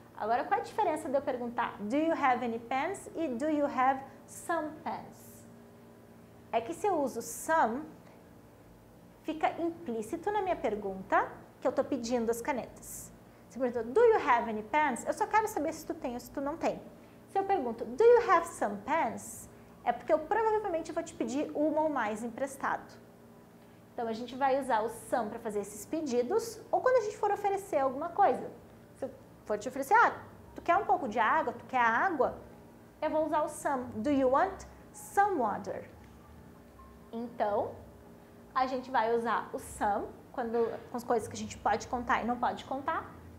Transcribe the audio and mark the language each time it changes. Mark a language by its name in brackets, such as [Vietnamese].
[Portuguese] Agora, qual é a diferença de eu perguntar do you have any pens e do you have some pens? É que se eu uso some, fica implícito na minha pergunta que eu estou pedindo as canetas. Se eu pergunto, do you have any pens? Eu só quero saber se tu tem ou se tu não tem. [English] Se eu pergunto, do you have some pens? [Portuguese] É porque eu provavelmente vou te pedir uma ou mais emprestado. Então, a gente vai usar o some para fazer esses pedidos, ou quando a gente for oferecer alguma coisa. Se eu for te oferecer, tu quer um pouco de água, tu quer água? Eu vou usar o some. Do you want some water? Então, a gente vai usar o some, com as coisas que a gente pode contar e não pode contar.